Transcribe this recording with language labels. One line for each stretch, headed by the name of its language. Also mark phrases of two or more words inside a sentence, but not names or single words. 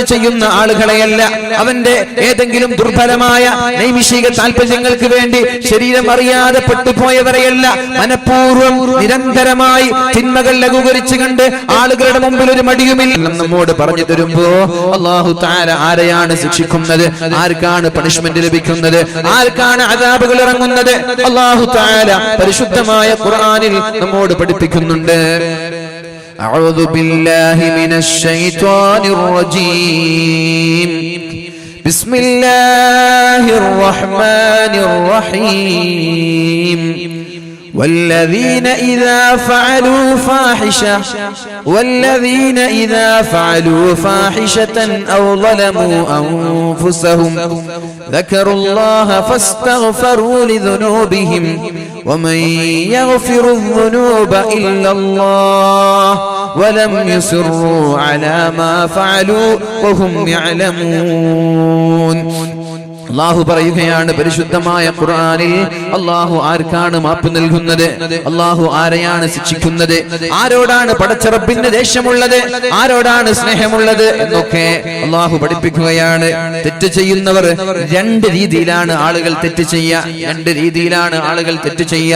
Malayalam: ചെയ്യുന്ന ആളുകളെയല്ല, അവന്റെ ഏതെങ്കിലും ദുർബലമായ നൈമിഷിക താല്പര്യങ്ങൾക്ക് വേണ്ടി ശരീരം അറിയാതെ പെട്ടുപോയവരെയല്ല, മനഃപൂർവ്വം നിരന്തരമായി തിന്മകൾ ലഘൂകരിച്ച് കണ്ട് ആളുകളുടെ മുമ്പിൽ ഒരു മടിയുമില്ല നമ്മോട് പറഞ്ഞു തരുമ്പോ
Arabic: الله تعالى
Malayalam: ആരെയാണ് ശിക്ഷിക്കുന്നത്, ആർക്കാണ് പണിഷ്മെന്റ് ലഭിക്കുന്നത്, ആർക്കാണ് അദാബുകൾ ഇറങ്ങുന്നത്,
Arabic: الله تعالى
Malayalam: പരിശുദ്ധമായ ഖുർആനിൽ നമ്മോട് പഠിപ്പിക്കുന്നുണ്ട്.
Arabic: أعوذ بالله من الشيطان الرجيم بسم الله الرحمن الرحيم والذين إذا فعلوا فاحشة أو ظلموا أنفسهم ذكروا الله فاستغفروا لذنوبهم ومن يغفر الذنوب إلا الله ولم يصروا على ما فعلوا وهم يعلمون.
Malayalam: അല്ലാഹു പറയുകയാണ് പരിശുദ്ധമായ ഖുർആനിൽ, അല്ലാഹു ആർക്കാണ് മാപ്പ് നൽകുന്നത്, അല്ലാഹു ആരെയാണ് ശിക്ഷിക്കുന്നത്, ആരോടാണ് പടച്ച റബ്ബിന് ദേഷ്യമുള്ളത്, ആരോടാണ് സ്നേഹമുള്ളത് എന്നൊക്കെ അല്ലാഹു പഠിപ്പിക്കുകയാണ്. തെറ്റ് ചെയ്യുന്നവർ രണ്ട് രീതിയിലാണ് ആളുകൾ തെറ്റ് ചെയ്യുക, രണ്ട് രീതിയിലാണ് ആളുകൾ തെറ്റ് ചെയ്യുക.